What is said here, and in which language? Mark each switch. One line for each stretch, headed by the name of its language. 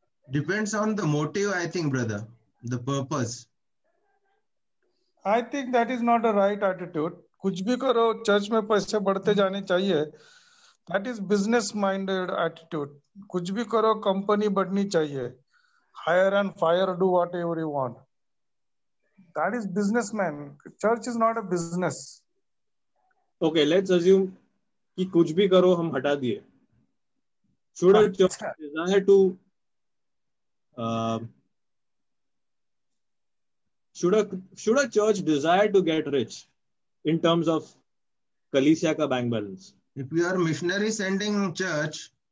English: Depends on the motive, I think, brother, the purpose. I think that is not a right attitude.
Hindi: कुछ भी करो, church में पैसे बढ़ते जाने चाहिए.
English: That is business minded attitude.
Hindi: कुछ भी करो, कंपनी बढ़नी चाहिए.
English: Hire and fire, do whatever you want. That is businessman. Church is not a business. Okay, let's assume
Hindi: कि कुछ भी करो हम हटा दिए.
English: Should a church desire to should a church desire to get rich in terms of
Hindi: कलीसिया का bank balance?
English: If you are missionary sending church,